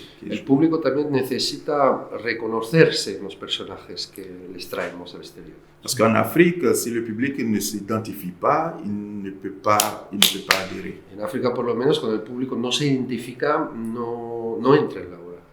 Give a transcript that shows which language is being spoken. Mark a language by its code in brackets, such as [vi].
[es] El público también necesita reconocerse en los personajes que les traemos al exterior. [fr] Parce qu'en Afrique, si le public ne s'identifie pas, il ne peut pas adhérer. [es] En África, por lo menos, cuando el público no se identifica, no entra en la obra.